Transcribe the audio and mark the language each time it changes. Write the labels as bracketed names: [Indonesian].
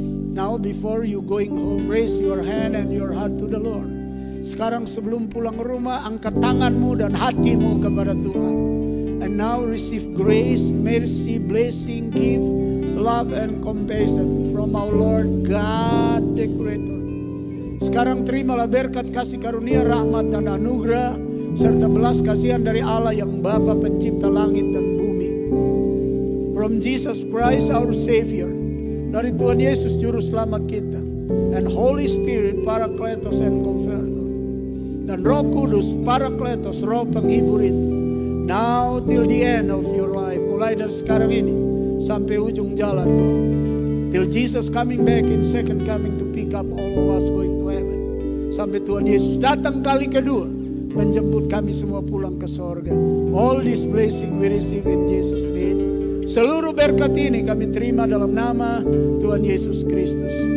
[English] Now before you going home, raise your hand and your heart to the Lord. [Indonesian] Sekarang sebelum pulang rumah, angkat tanganmu dan hatimu kepada Tuhan. [English] And now receive grace, mercy, blessing, gift, love and compassion from our Lord God the Creator. [Indonesian] Sekarang terimalah berkat, kasih karunia, rahmat dan anugerah serta belas kasihan dari Allah yang Bapa pencipta langit dan bumi. [English] From Jesus Christ our Savior, [Indonesian] dari Tuhan Yesus juru selamat kita, [English] and Holy Spirit Parakletos and Comforter, [Indonesian] dan Roh Kudus Parakletos, Roh penghibur itu, [English] now till the end of your life, [Indonesian] mulai dari sekarang ini sampai ujung jalanmu, [English] till Jesus coming back in second coming to pick up all of us going to heaven, [Indonesian] sampai Tuhan Yesus datang kali kedua menjemput kami semua pulang ke sorga. [English] All this blessing we receive in Jesus name. [Indonesian] Seluruh berkat ini kami terima dalam nama Tuhan Yesus Kristus.